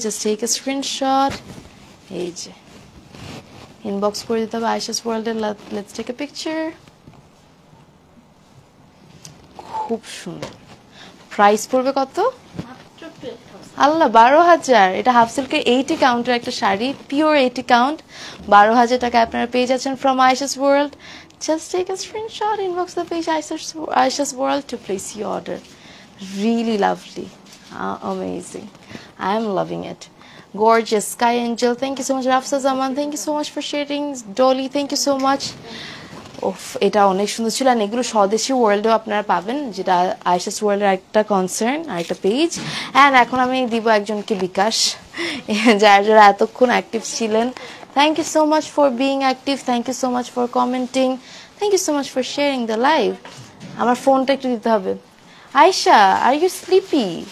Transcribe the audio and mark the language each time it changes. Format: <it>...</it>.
<en>just take a screenshot,</en> <bn>এই যে inbox করে দিতে হবে</bn> <en>আইশাস ওয়ার্ল্ডে, let's take a picture.</en> <bn>খুব সুন্দর। প্রাইস পড়বে কত? মাত্র 12,000। আল্লাহ, 12,000। এটা হাফ সিল্কের 80 কাউন্টের একটা শাড়ি, পিওর 80 কাউন্ট, 12,000 টাকা আপনারা পেয়ে যাচ্ছেন from আইশাস world.</bn> <en>Just take a screenshot, inbox the page Aisha's World to place your order. Really lovely, amazing. I am loving it. Gorgeous. Sky Angel, thank you so much. Rafsa Zaman, thank you so much for sharing. Dolly, thank you so much.</en> <bn>এটা অনেক সুন্দর ছিল। আর এগুলো স্বদেশী ওয়ার্ল্ডেও আপনারা পাবেন, যেটা আইশাস ওয়ার্ল্ডের একটা কনসার্ন আর একটা পেজ। অ্যান্ড এখন আমি দিব একজনকে বিকাশ, যারা এতক্ষণ অ্যাক্টিভ ছিলেন।</bn> <en>Thank you so much for being active. Thank you so much for commenting. Thank you so much for sharing the live.</en> <bn>আমার ফোনটা একটু দিতে হবে।</bn> <en>Ayesha, are you sleepy?</en>